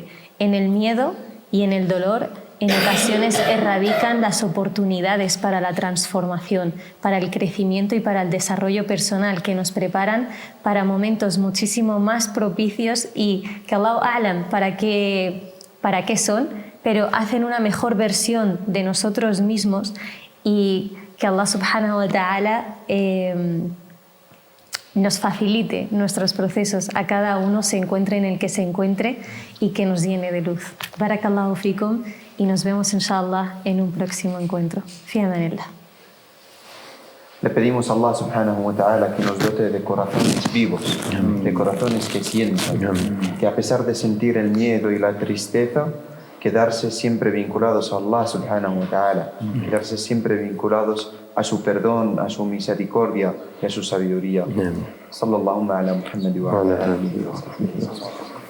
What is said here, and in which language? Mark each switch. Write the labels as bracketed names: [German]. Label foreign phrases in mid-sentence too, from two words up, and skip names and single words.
[Spanish] En el miedo y en el dolor, en ocasiones erradican las oportunidades para la transformación, para el crecimiento y para el desarrollo personal, que nos preparan para momentos muchísimo más propicios y que [Arabic] الله أعلم [Spanish] para qué son, pero hacen una mejor versión de nosotros mismos y que [Arabic] الله سبحانه وتعالى [Spanish] nos facilite nuestros procesos, a cada uno se encuentre en el que se encuentre y que nos llene de luz. [Arabic] بارك الله فيكم [Spanish] y nos vemos inshallah en un próximo encuentro. [Arabic] في أمان الله. [Spanish] Le pedimos a [Arabic] الله سبحانه وتعالى [Spanish] que nos dote de corazones vivos, de corazones que sientan, que a pesar de sentir el miedo y la tristeza, quedarse siempre vinculados a [Arabic] الله سبحانه وتعالى, [Spanish] quedarse siempre vinculados a su perdón, a su misericordia y a su sabiduría. [Arabic] صلى الله على محمد وعلى آله وصحبه.